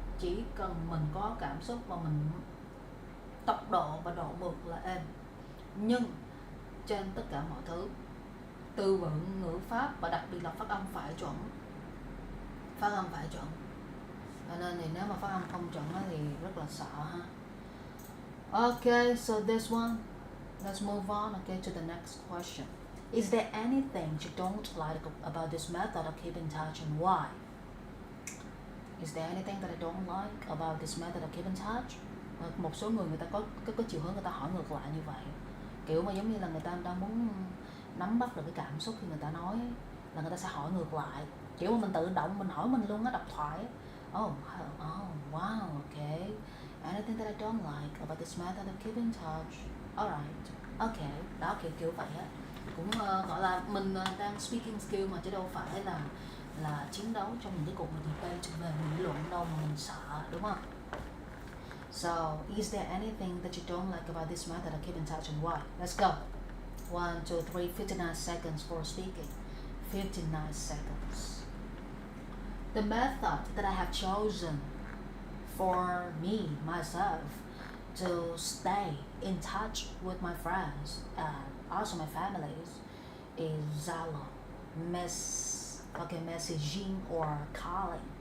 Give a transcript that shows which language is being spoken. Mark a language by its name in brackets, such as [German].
[Vietnamese] Chỉ cần mình có cảm xúc và mình tốc độ và độ mượt là êm. Nhưng trên tất cả mọi thứ, từ vựng, ngữ pháp và đặc biệt là phát âm phải chuẩn. Phát âm phải chuẩn. Cho nên thì nếu mà phát âm không chuẩn thì rất là sợ ha. [English] Okay, so this one, let's move on, okay, to the next question. Is there anything you don't like about this method of keeping touch and why? Is there anything that I don't like about this method of keeping touch? [Vietnamese] Một số người ta có chiều hướng người ta hỏi ngược lại như vậy. Kiểu mà giống như là người ta đang muốn nắm bắt được cái cảm xúc khi người ta nói, là người ta sẽ hỏi ngược lại. Kiểu mà mình tự động mình hỏi mình luôn á, đọc thoại. [English] Oh, wow, okay. Anything that I don't like about this method of keeping touch? Alright, okay. [Vietnamese] Đó, kiểu vậy á. Cũng gọi là mình đang speaking skill mà, chứ đâu phải là chiến đấu trong những cái cuộc debate về nghị luận đâu mà mình sợ, đúng không? [English] So, is there anything that you don't like about this method of keeping touch and why? Let's go. 1, 2, 3, 59 seconds for speaking. 59 seconds. The method that I have chosen for me, myself, to stay in touch with my friends and also my families is Zalo, messaging or calling.